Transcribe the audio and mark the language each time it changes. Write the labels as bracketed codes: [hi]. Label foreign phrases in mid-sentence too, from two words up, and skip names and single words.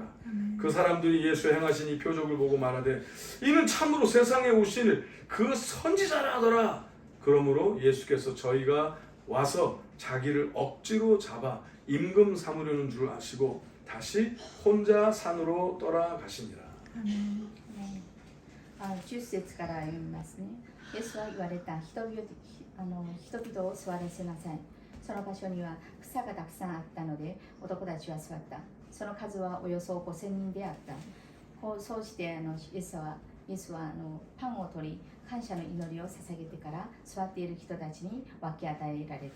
[ko] 그 사람들이 예수의 행하신 이 표적을 보고 말하되 이는 참으로 세상에 오실 그 선지자라 하더라. 그러므로 예수께서 저희가 와서 자기를 억지로 잡아 임금 삼으려는 줄 아시고 다시 혼자 산으로 떠나가시니라. [ja] 10 節から読みますね。イエスは言われた。人々を座らせなさい。その場所には草がたくさんあったので男たちは座った。その数はおよそ5000人であった。そうしてイエスはパンを取り感謝の祈りを捧げてから座っている人たちに分け与えられた。